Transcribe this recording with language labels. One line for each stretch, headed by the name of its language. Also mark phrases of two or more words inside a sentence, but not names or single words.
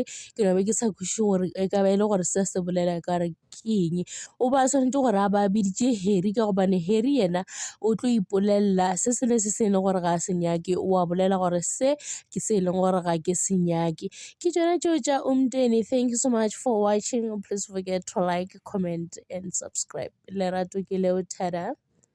Northern Sotho: Ke no be ke sa kwešiše gore e ka be e le gore se bolela e ka re ke eng, o ba tshwanetse gore a ba biditše Harry ka gobane Harry yena o tlo ipolelela se sengwe se se e leng gore ga a se nyake, o a bolela gore se ke se e leng gore ga ke se nyake. Ke tšona tšeo tša Umteni.
English: Thank you so much for watching. Please forget to like, comment and subscribe.
Northern Sotho: Lerato ke leo, tada.